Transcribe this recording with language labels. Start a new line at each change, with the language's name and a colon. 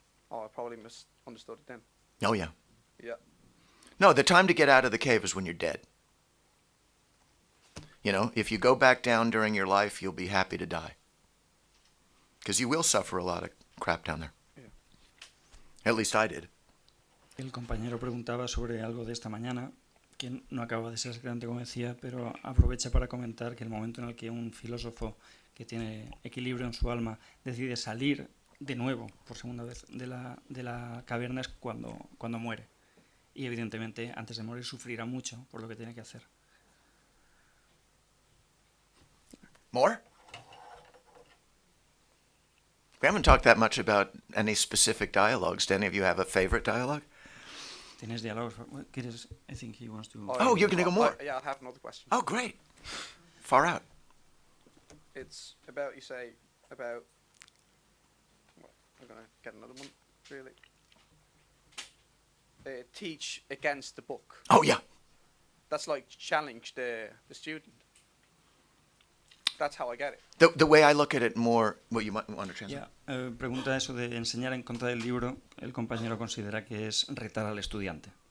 English: Oh, I probably misunderstood it then. Oh, yeah. Yeah. No, the time to get out of the cave is when you're dead. You know, if you go back down during your life, you'll be happy to die. Because you will suffer a lot of crap down there. Yeah. At least I did.
Spanish: El compañero preguntaba sobre algo de esta mañana, que no acaba de ser exactamente como decía, pero aprovecha para comentar que el momento en el que un filósofo que tiene equilibrio en su alma decide salir de nuevo, por segunda vez, de la caverna es cuando muere. Y evidentemente, antes de morir, sufrirá mucho por lo que tiene que hacer.
English: More? We haven't talked that much about any specific dialogues. Do any of you have a favorite dialogue?
Spanish: ¿Tienes diálogos? ¿Quieres?
English: I think he wants to... Oh, you're going to go more? Yeah, I have another question. Oh, great. Far out. It's about, you say, about, well, I'm going to get another one, really. Teach against the book. Oh, yeah. That's like challenge the student. That's how I get it. The way I look at it more, well, you might want to translate.
Spanish: Pregunta eso de enseñar en contra del libro. El compañero considera que es retar al estudiante.